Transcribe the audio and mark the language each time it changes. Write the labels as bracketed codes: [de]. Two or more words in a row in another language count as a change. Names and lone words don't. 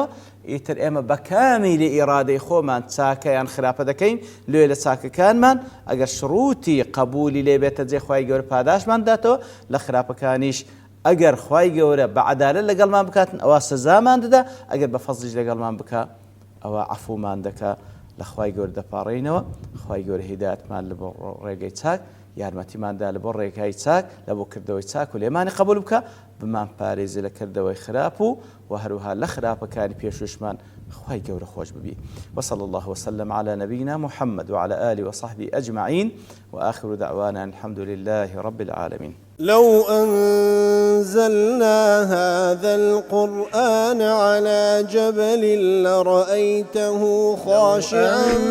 [ckb] ئیتر ئێمە بە کامیلی ئیرادەی خۆمان چاکەیان خراپە دەکەین لێ لە چاکەکانمان، ئەگەر شروعی قبولی لێ بێتە جێ خوای گەورە پاداشمان داتەوە، لە خراپەکانیش ئەگەر خوای گەورە بە عەدالەت لەگەڵمان بکاتن ئەوە سزامان دەدا، ئەگەر بە فەزلیش لەگەڵمان بکە ئەوە عەفومان دەکا، لە خوای گەورە دەپاڕێینەوە. خوای گەورە هیدایەتمان لە بۆ ڕێگەی چاک، یارمەتیماندا لە بۆ ڕێگای چاک، لە بۆ کردەوەی چاک و لێمانی قبول بکە، بمان پارێزی لە کردەوەی خراپ و هەروها لە خراپەکانی پێشوشمان خوای گەورە خۆش ببی. [ar] وصلى الله وسلم على نبينا محمد وعلى آله وصحبه أجمعين وآخر دعوانا الحمد لله رب العالمين. لو أنزلنا هذا القرآن على جبل لرأيته خاشعا